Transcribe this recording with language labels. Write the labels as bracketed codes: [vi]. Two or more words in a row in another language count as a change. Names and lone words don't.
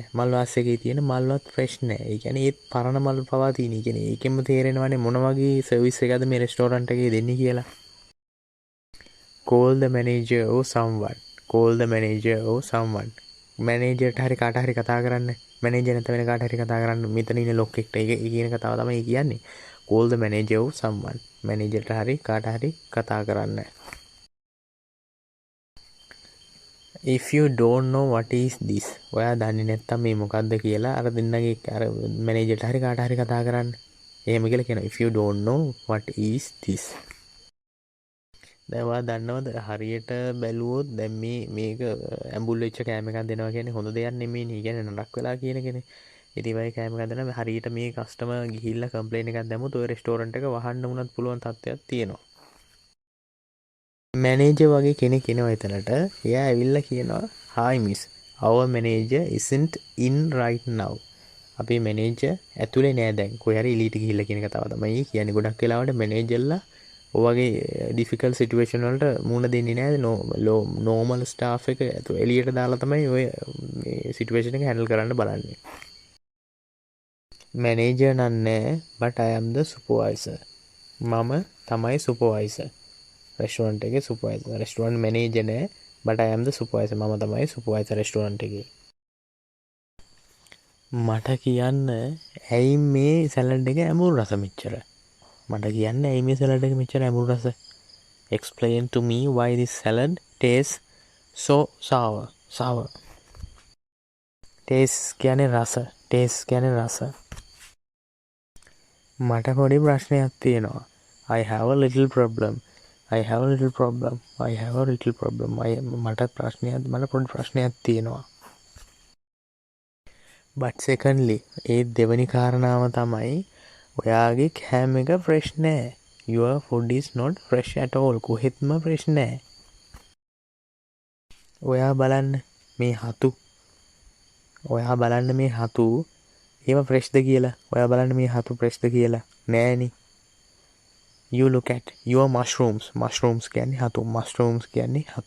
[si] මල් වාසයකේ තියෙන මල්වත් ෆ්‍රෙෂ් නෑ. ඒ කියන්නේ ඒත් පරණ මල් පවා තියෙන. ඒ කියන්නේ ඒකෙන්ම තේරෙනවානේ මොන වගේ සර්විස් එකක්ද මේ රෙස්ටෝරන්ට් එකේ දෙන්නේ කියලා. [en] call the manager or someone. call the manager or someone. [si] මැනේජර්ට හරි කාට හරි කතා කරන්න. මැනේජර් නැත්නම් වෙන කාට හරි කතා කරන්න. මෙතන ඉන්න ලොක් එක්ට. ඒක කියන කතාව තමයි කියන්නේ. call the manager or someone. මැනේජර්ට හරි කාට හරි කතා කරන්න. [en] if you don't know what is this. [si] ඔයා දන්නේ නැත්තම් මේ මොකක්ද කියලා අර දෙන්නගේ අර මැනේජර්ට හරි කාට හරි කතා කරන්න. එහෙම කියලා කියනවා. [en] if you don't know what is this. [si] දැන් ඔයා දන්නවද හරියට බැලුවොත් දැන් මේක ඇඹුල් වෙච්ච කෑම එකක් දෙනවා කියන්නේ හොඳ දෙයක් නෙමෙයිනේ. ඒ කියන්නේ නරක වෙලා කියන එකනේ. ඉතින් වයි කෑම එකක් දෙනවා හරියට මේ කස්ටමර් ගිහිල්ලා කම්ප්ලේන් එකක් දැම්මොත් ඔය රෙස්ටෝරන්ට් එක වහන්න වුණත් පුළුවන් තත්ත්වයක් තියෙනවා. මැනේජර් වගේ කෙනෙක් එනවා එතනට. එයා ඇවිල්ලා කියනවා [en] hi miss, our manager isn't in right now. [si] අපේ මැනේජර් ඇතුලේ නෑ දැන්. කොහේ හරි එලීට ගිහිල්ලා කියන කතාව තමයි කියන්නේ. ගොඩක් වෙලාවට මැනේජර්ලා ඔය වගේ [en] difficult situation [si] වලට මුහුණ දෙන්නේ නෑ. [en] normal staff [si] එක එළියට දාලා තමයි ඔය මේ සිටුේෂන් එක හැන්ඩල් කරන්න බලන්නේ. [en] මැනේජර් නන්නේ but I am the supervisor. [si] මම තමයි සුපර්වයිසර්. රෙස්ටෝරන්ට් එකේ සුපර්වයිසර්. [en] restaurant manager නෑ but I am the supervisor. [si] මම තමයි සුපර්වයිසර් රෙස්ටෝරන්ට් එකේ. මට කියන්න ඇයි මේ සැලඩ් එක ඇඹුල් රස මෙච්චර? මට කියන්න ඇයි මේ සැලඩ් එක මෙච්චර ඇඹුල් රස? [en] Explain to me why this salad tastes so sour. [si] taste කියන්නේ රස. taste කියන්නේ රස. මට පොඩි ප්‍රශ්නයක් තියෙනවා. [en] I have a little problem. [si] මට පොඩි ප්‍රශ්නයක් තියෙනවා. [en] but secondly, [si] ඒ දෙවනි කාරණාව තමයි ඔයාගේ කෑම එක fresh නෑ. [en] your food is not fresh at all. [si] කොහෙත්ම fresh නෑ. ඔයා බලන්න මේ හතු ඒව fresh ද කියලා. ඔයා බලන්න මේ හතු fresh ද කියලා. නෑනේ. [en] you look at your mushrooms [si] කියන්නේ හතු.